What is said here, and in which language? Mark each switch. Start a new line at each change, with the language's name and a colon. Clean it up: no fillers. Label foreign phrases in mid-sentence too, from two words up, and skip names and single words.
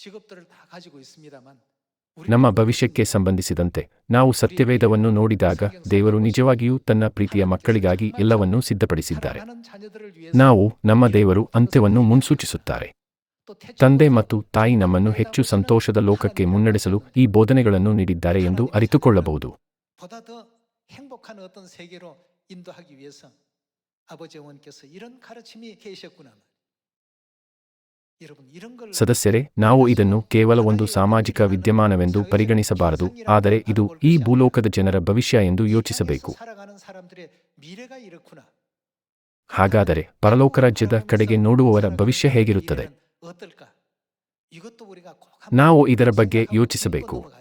Kannada: ನಮ್ಮ ಭವಿಷ್ಯಕ್ಕೆ ಸಂಬಂಧಿಸಿದಂತೆ ನಾವು ಸತ್ಯವೇದವನ್ನು ನೋಡಿದಾಗ ದೇವರು ನಿಜವಾಗಿಯೂ ತನ್ನ ಪ್ರೀತಿಯ ಮಕ್ಕಳಿಗಾಗಿ ಎಲ್ಲವನ್ನೂ ಸಿದ್ಧಪಡಿಸಿದ್ದಾರೆ. ನಾವು ನಮ್ಮ ದೇವರು ಅಂತ್ಯವನ್ನು ಮುನ್ಸೂಚಿಸುತ್ತಾರೆ. ತಂದೆ ಮತ್ತು ತಾಯಿ ನಮ್ಮನ್ನು ಹೆಚ್ಚು ಸಂತೋಷದ ಲೋಕಕ್ಕೆ ಮುನ್ನಡೆಸಲು ಈ ಬೋಧನೆಗಳನ್ನು ನೀಡಿದ್ದಾರೆ ಎಂದು ಅರಿತುಕೊಳ್ಳಬಹುದು.
Korean: 행복한 어떤 세계로 인도하기 위해서 아버지 어머니께서 이런 가르침이 계셨구나. 여러분 이런 걸
Kannada: ಸದಸ್ಯರೇ, ನಾವು ಇದನ್ನು ಕೇವಲ ಒಂದು ಸಾಮಾಜಿಕ ವಿದ್ಯಮಾನವೆಂದು ಪರಿಗಣಿಸಬಾರದು, ಆದರೆ ಇದು ಈ ಭೂಲೋಕದ ಜನರ ಭವಿಷ್ಯ ಎಂದು ಯೋಚಿಸಬೇಕು. ಹಾಗಾದರೆ ಪರಲೋಕರಾಜ್ಯದ ಕಡೆಗೆ ನೋಡುವವರ ಭವಿಷ್ಯ ಹೇಗಿರುತ್ತದೆ? ನಾವು ಇದರ ಬಗ್ಗೆ ಯೋಚಿಸಬೇಕು.